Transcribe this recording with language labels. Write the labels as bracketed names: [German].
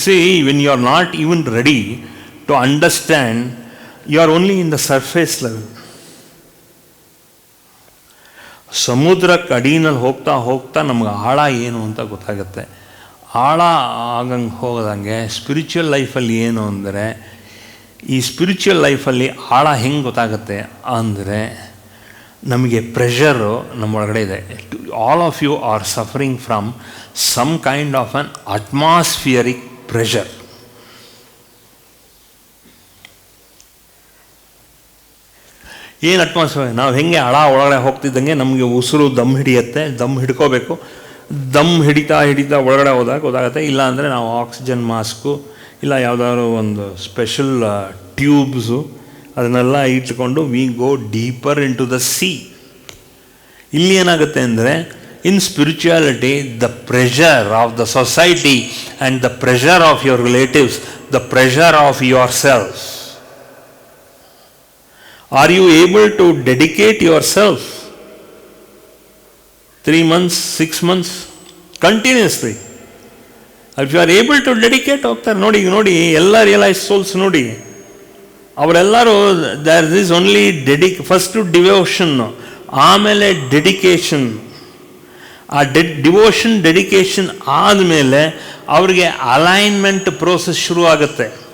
[English] See, when you are not even ready to understand, you are only in the surface level. [Kannada] ಸಮುದ್ರಕ್ಕೆ ಅಡಿನಲ್ಲಿ ಹೋಗ್ತಾ ನಮ್ಗೆ ಆಳ ಏನು ಅಂತ ಗೊತ್ತಾಗುತ್ತೆ. ಆಳ ಆಗಂಗೆ ಹೋಗೋದಂಗೆ ಸ್ಪಿರಿಚುವಲ್ ಲೈಫಲ್ಲಿ ಏನು ಅಂದರೆ, ಈ ಸ್ಪಿರಿಚುವಲ್ ಲೈಫಲ್ಲಿ ಆಳ ಹೆಂಗೆ ಗೊತ್ತಾಗುತ್ತೆ ಅಂದರೆ, ನಮಗೆ ಪ್ರೆಷರು ನಮ್ಮೊಳಗಡೆ ಇದೆ. [English] All of you are suffering from some kind of an atmospheric pressure. [Kannada] ಏನು ಅಟ್ಮಾಸ್ಫಿಯರ್? ನಾವು ಹೆಂಗೆ ಹಳ ಒಳಗಡೆ ಹೋಗ್ತಿದ್ದಂಗೆ ನಮಗೆ ಉಸಿರು ದಮ್ ಹಿಡಿಯುತ್ತೆ, ದಮ್ ಹಿಡ್ಕೋಬೇಕು. ದಮ್ ಹಿಡಿತಾ ಒಳಗಡೆ ಹೋದಾಗ ಗೊತ್ತಾಗುತ್ತೆ. ಇಲ್ಲ ಅಂದರೆ ನಾವು ಆಕ್ಸಿಜನ್ ಮಾಸ್ಕು ಇಲ್ಲ ಯಾವುದಾದ್ರು ಒಂದು ಸ್ಪೆಷಲ್ ಟ್ಯೂಬ್ಸು ಅದನ್ನೆಲ್ಲ ಇಟ್ಕೊಂಡು [English] We go deeper into the sea. [Kannada] ಇಲ್ಲಿ ಏನಾಗುತ್ತೆ ಅಂದರೆ, [English] In spirituality the pressure of the society and the pressure of your relatives, the pressure of yourself. Are you able to dedicate yourself 3 months, 6 months continuously? If you are able to dedicate, [Kannada] ಹೋಗ್ತಾರೆ ನೋಡಿ ಎಲ್ಲ realise souls ನೋಡಿ, ಅವರೆಲ್ಲರೂ [English] there is only [Kannada] first devotion, ಆಮೇಲೆ dedication, ಆ devotion dedication ಆದಮೇಲೆ ಅವ್ರಿಗೆ alignment process ಶುರು ಆಗುತ್ತೆ.